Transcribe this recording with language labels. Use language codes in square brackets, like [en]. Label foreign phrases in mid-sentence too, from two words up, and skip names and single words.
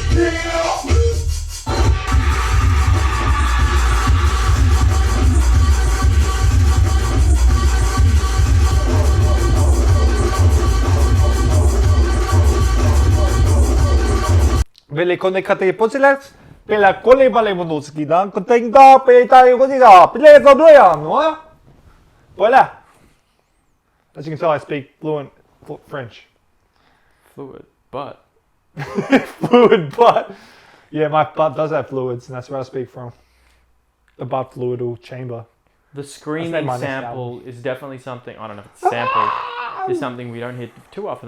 [en] Vele connectate pozilets, pela cole vale monoski, dan contenga peta cosida, pile do ya, no? Voilà. As you can tell, I speak fluent French. Fluid, but Fluid butt. Yeah, my butt does have fluids, and that's where I speak from. The butt fluidal chamber. the That's screaming my sample is definitely something. I don't know if it's sample. Is something we don't hit too often.